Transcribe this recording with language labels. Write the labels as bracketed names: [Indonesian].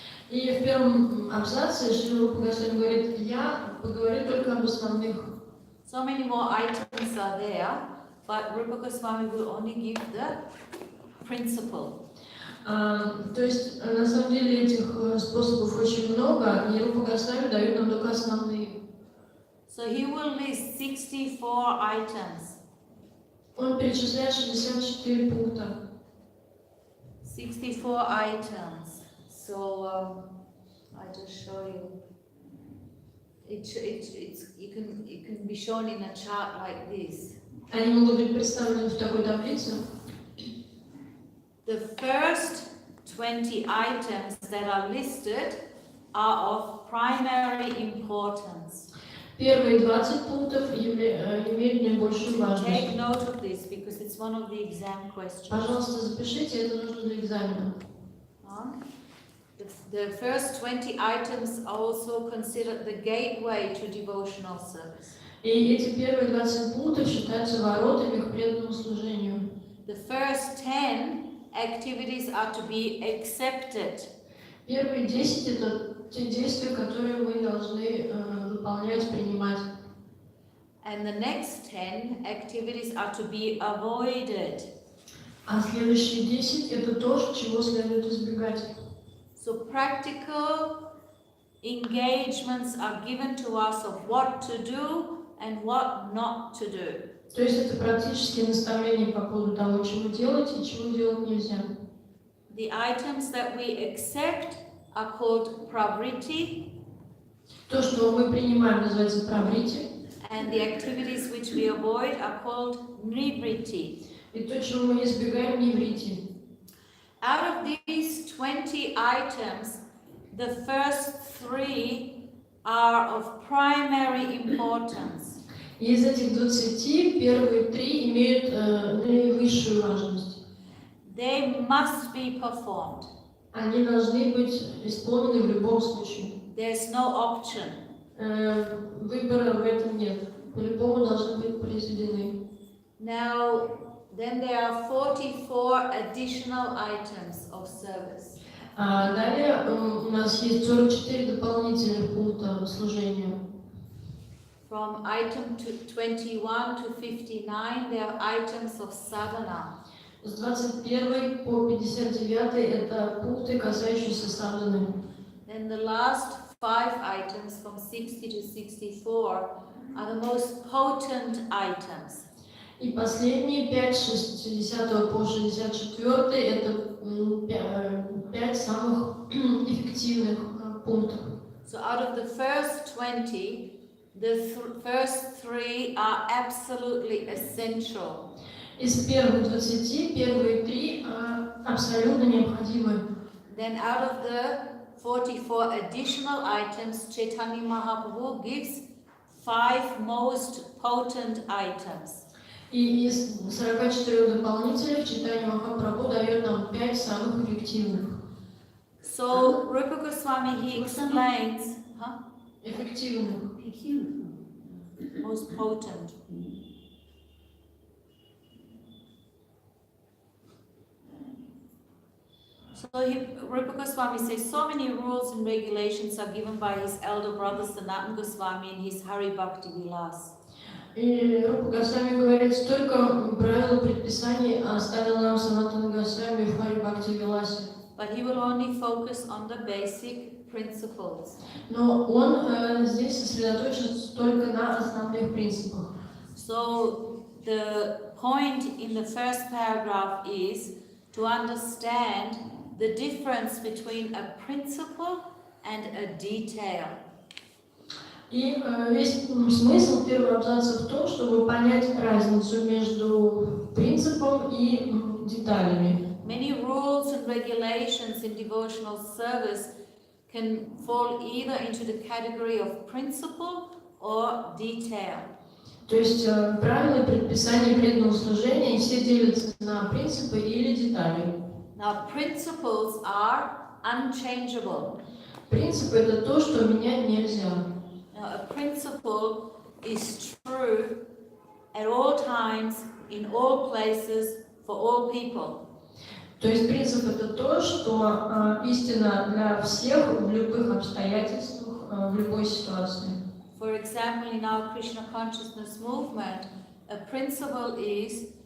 [Russian] И в первом абзаце Шри Рупа Госвами говорит, я поговорю только об основных. [English] So many more items are there, but Rupa Goswami will only give the principle. [Russian] То есть, на самом деле, этих способов очень много, и Рупа Госвами дает нам только основные. [English] So he will list 64 items. [Russian] Он перечисляет 64 пункта. [English] 64 items. So I just show you. It can be shown in a chart like this. [Russian] Они могут быть представлены в такой таблице. [English] The first 20 items that are listed are of primary importance. [Russian] Первые 20 пунктов имеют наибольшую [English] Take [Russian] важность. [English] note of this because it's one of the exam questions. [Russian] Пожалуйста, запишите, это нужно для экзамена. [English] The first 20 items are also considered the gateway to devotional service. [Russian] И эти первые 20 пунктов считаются воротами к преданному служению. [English] The first 10 activities are to be accepted. [Russian] Первые 10 – это те действия, которые мы должны выполнять, принимать. [English] And the next 10 activities are to be avoided. [Russian] А следующие 10 – это то, чего следует избегать. [English] So practical engagements are given to us of what to do and what not to do. [Russian] То есть это практические наставления по поводу того, чего делать и чего делать нельзя. [English] The items that we accept are called pravritti, [Russian] То, что мы принимаем, называется праврити, [English] and the activities which we avoid are called nivritti. [Russian] и то, чего мы избегаем, неврити. [English] Out of these 20 items, the first 3 are of primary importance. [Russian] И из этих 20 первые 3 имеют наивысшую важность. [English] They must be performed. [Russian] Они должны быть исполнены в любом случае. [English] There's no option. [Russian] Выбора в этом нет. По-любому должны быть произведены. [English] Now, then there are 44 additional items of service. [Russian] Далее у нас есть 44 дополнительных пункта служения. [English] From item 21 to 59, they are items of sadhana. [Russian] С 21 по 59 это пункты, касающиеся садханы. [English] Then the last 5 items from 60 to 64 are the most potent items. [Russian] И последние 5, с 60 по 64 это 5 самых эффективных пунктов. [English] So out of the first 20, the first 3 are absolutely essential. [Russian] Из первых 20 первые 3 абсолютно необходимы. [English] Then out of the 44 additional items, Chaitanya Mahaprabhu gives 5 most potent items. [Russian] И из 44 дополнительных Чайтанья Махапрабху дает нам 5 самых эффективных. [English] So Rupa Goswami, he explains, [Russian] Эффективных. [English] most potent. So Rupa Goswami says, so many rules and regulations are given by his elder brother Sanatana Goswami in his Hari Bhakti Vilas. [Russian] И Рупа Госвами говорит, столько правил и предписаний оставил нам Санатана Госвами в Хари Бхакти Виласе. [English] But he will only focus on the basic principles. [Russian] Но он здесь сосредоточен только на основных принципах. [English] So the point in the first paragraph is to understand the difference between a principle and a detail. [Russian] И весь смысл первого абзаца в том, чтобы понять разницу между принципом и деталями. [English] Many rules and regulations in devotional service can fall either into the category of principle or detail. [Russian] То есть правила и предписания преданного служения все делятся на принципы или детали. [English] Now, principles are unchangeable. [Russian] Принципы — это то, что менять нельзя. [English] Now, a principle is true at all times, in all places, for all people. [Russian] То есть принцип — это то, что истина для всех в любых обстоятельствах, в любой ситуации. [English] For example, in our Krishna consciousness movement, a principle is